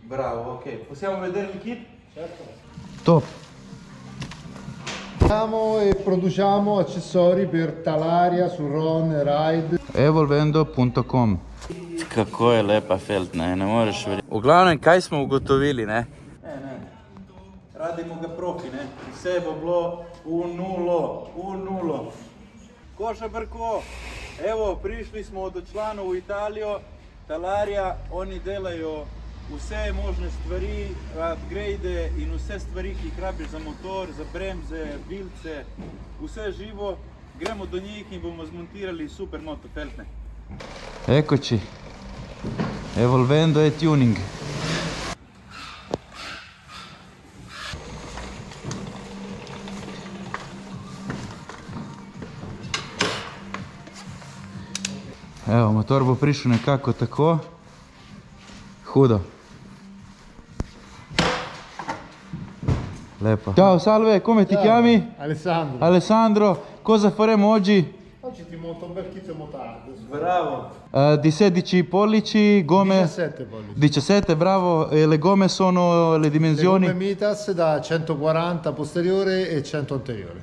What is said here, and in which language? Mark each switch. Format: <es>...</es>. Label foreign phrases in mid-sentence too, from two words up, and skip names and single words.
<it>Bravo, ok. Possiamo vedere il kit? Certo. Top. Facciamo e produciamo accessori per Talaria, Surron, Ride. Evolvendo.com.</it> <sl>Kako je lepa felt, ne moreš verjeti. V glavnem, kaj smo ugotovili, ne? Ne.</sl> <hr>Radimo ga profi,</hr> <sl>ne? Vse bo bilo v nulo. Koša Brko, evo, prišli smo od članov v Italijo, Talaria, oni delajo vse možne stvari, upgrade in vse stvari, ki jih rabiš za motor, za bremze, vilce, vse živo. Gremo do njih in bomo zmontirali super moto feltne.</sl> <it>Eccoci. Evolvendo e tuning.</it> <sl>Evo, motor bo prišel nekako tako. Hudo. Lepo.</sl> <it>Ciao, salve, come ti chiami? Alessandro. Alessandro, cosa faremo oggi? Oggi ti monto un bel kit motardo. Bravo! Di 16 pollici, gomme? 17 pollici. 17, bravo. E le gomme sono le dimensioni? Le gomme Mitas da 140 posteriore e 100 anteriore.</it>